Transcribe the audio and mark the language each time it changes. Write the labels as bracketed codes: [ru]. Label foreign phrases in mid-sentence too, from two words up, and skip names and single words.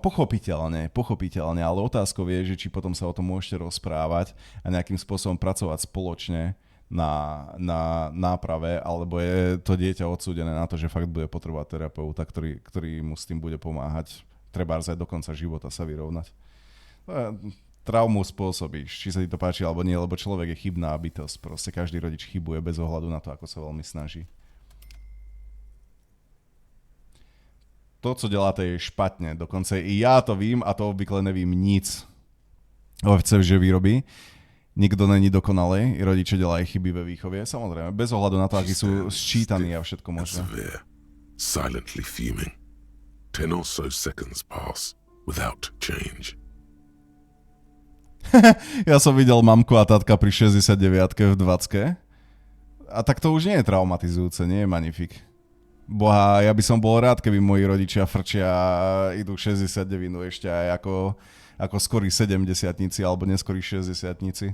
[sk] Pochopiteľne, ale otázkou je, že či potom sa o tom môžete rozprávať a nejakým spôsobom pracovať spoločne na náprave, alebo je to dieťa odsúdené na to, že fakt bude potrebovať terapeuta, ktorý mu s tým bude pomáhať trebárs aj do konca života sa vyrovnať. Traumu spôsobíš, či sa ti to páči alebo nie, lebo človek je chybná bytosť. Proste každý rodič chybuje bez ohľadu na to, ako sa veľmi snaží. To, [cs] co děláte, je špatne. Dokonce i já to vím a to obvykle nevím nic. OFC že výrobí. Nikto není dokonalý, i rodiče dělají chyby ve výchově, [sk] samozrejme, bez ohľadu na to, aký sú sčítaní a všetko možné. [en] Silently fuming. 10 or so seconds pass without change. [sk] Ja som videl mamku a tatka pri 69-ke v 20-ke. A tak to už nie je traumatizujúce, nie je magnifik. Boha, ja by som bol rád, keby moji rodičia frčia a idú 69 ešte aj ako skorí 70-tnici alebo neskorí 60-tnici.